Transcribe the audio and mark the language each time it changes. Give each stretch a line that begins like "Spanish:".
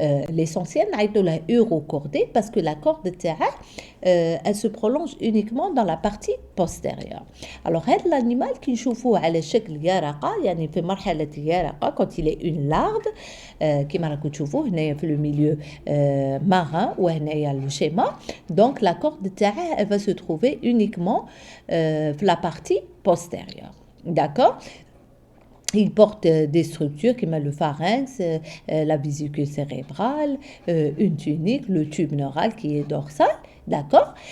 French: L'essentiel, est urocordé parce que la corde elle se prolonge uniquement dans la partie postérieure. Alors, l'animal qui
Arabic: نشوفوه على شكل يرقة, يعني في مرحلة يرقة,
French: quand il est une larve,
Arabic: كما راكم تشوفوه هنايا في
French: le milieu marin
Arabic: وهنايا
French: le schéma. Donc, la corde elle va se trouver uniquement dans la partie postérieure. d'accord? Il porte des structures comme le pharynx, la vésicule cérébrale, une tunique, le tube neural qui est dorsal, d'accord?